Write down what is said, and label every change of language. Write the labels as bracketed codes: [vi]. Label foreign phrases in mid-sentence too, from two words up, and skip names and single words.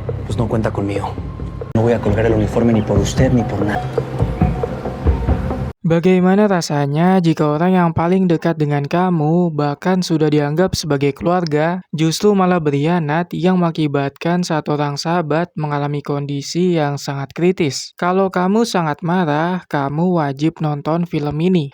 [es] pues no cuenta conmigo. No voy a colgar el uniforme ni por usted ni por nada. [id] Bagaimana rasanya jika orang yang paling dekat dengan kamu, bahkan sudah dianggap sebagai keluarga, justru malah berkhianat yang mengakibatkan satu orang sahabat mengalami kondisi yang sangat kritis? Kalau kamu sangat marah, kamu wajib nonton film ini.